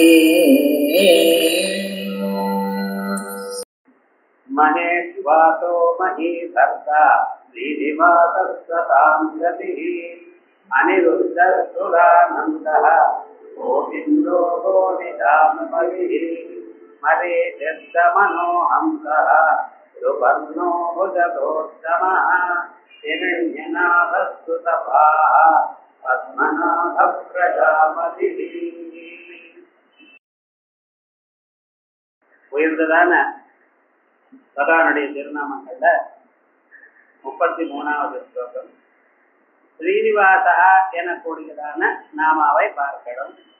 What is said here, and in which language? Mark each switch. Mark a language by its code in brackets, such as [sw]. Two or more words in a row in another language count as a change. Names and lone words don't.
[sa] महेश्वासो महीधर्ता श्रीनिवासस्सतां गतिः अनिरुद्धसुरानन्दः गोविन्दो गोविदामपरिः मरेजस्तमनोहंसः सुवर्णो भुजगोत्तमः हिरण्यनाभस्तुतभाः पद्मनाभप्रजापतिः. [ta] உயர்ந்ததான பகவானுடைய திருநாமங்கள்ல 33வது ஸ்லோகம் ஸ்ரீனிவாசா எனக்கூடியதான நாமாவை பார்க்கிறோம்.